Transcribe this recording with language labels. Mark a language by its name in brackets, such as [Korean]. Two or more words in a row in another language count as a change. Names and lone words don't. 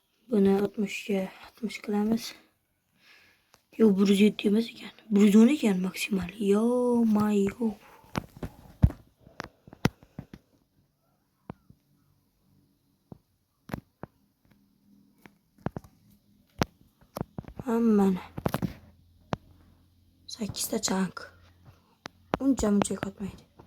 [Uzbek] Bunu 60 qilamiz. Yo, 107 emas ekan. 110 ekan maksimal. [English] Yo my god. [Uzbek] Hammani 8 ta chunk. Uncha qotmaydi.